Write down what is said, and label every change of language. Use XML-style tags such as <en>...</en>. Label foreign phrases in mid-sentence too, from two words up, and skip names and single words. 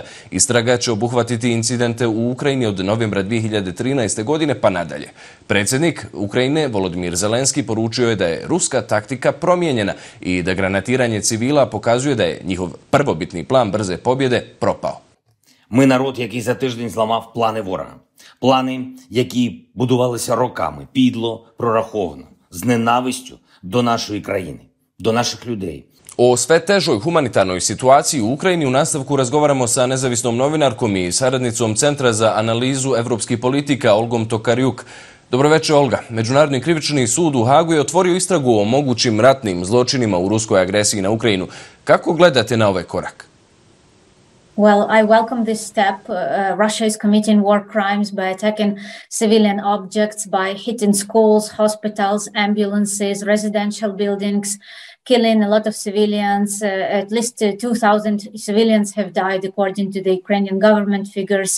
<bs>Istraga će obuhvatiti incidente u Ukrajini od novembra 2013. godine pa nadalje. Predsjednik Ukrajine Volodimir Zelenski poručio je da je ruska taktika promijenjena i da granatiranje civila pokazuje da je njihov prvobitni plan brze pobjede propao.</bs> <uk>Ми народ, який за тиждень зламав плани ворога. Плани, які будувалися роками, підло, прораховано, з ненавистю до нашої країни, до наших людей.</uk> <bs>O sve težoj humanitarnoj situaciji u Ukrajini u nastavku razgovaramo sa nezavisnom novinarkom i saradnicom Centra za analizu evropskih politika Olgom Tokarjuk. Dobro večer, Olga. Međunarodni krivični sud u Hagu je otvorio istragu o mogućim ratnim zločinima u ruskoj agresiji na Ukrajinu. Kako gledate na ovaj korak?</bs> <en>Well, I welcome this step. Russia is committing war crimes by attacking civilian objects, by hitting schools, hospitals, ambulances, residential buildings, killing a lot of civilians. At least 2,000 civilians have died, according to the Ukrainian government figures.</en>